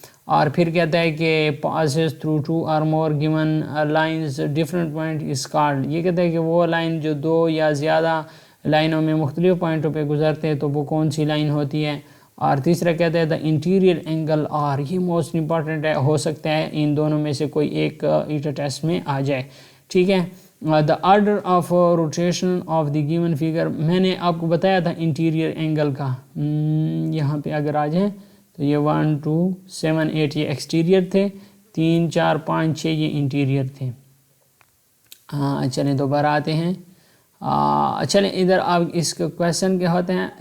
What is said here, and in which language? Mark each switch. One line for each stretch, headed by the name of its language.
Urdu: اور پھر کہتا ہے کہ
English: Passes through 2 اور more given lines different point is called.
Urdu: یہ کہتا ہے کہ وہ لائن جو 2 یا زیادہ لائنوں میں مختلف پوائنٹوں پہ گزرتے ہیں تو وہ کون سی لائن ہوتی ہے. اور تیسرا کہتا ہے
English: The interior angle.
Urdu: اور یہ
English: most important
Urdu: ہے، ہو سکتا ہے ان دونوں میں سے کوئی ایک ایٹا ٹیسٹ میں آ جائے. ٹھیک ہے.
English: The order of rotation of the given figure.
Urdu: میں نے آپ کو بتایا تھا انٹیریئر اینگل کا. یہاں پہ اگر آ جائیں تو یہ 1 2 7 8 یہ ایکسٹیریئر تھے، 3 4 5 6 یہ انٹیریئر تھے. چلیں دوبارہ آتے ہیں. چلیں ادھر آپ اس کا کویسچن کیا ہوتے ہیں.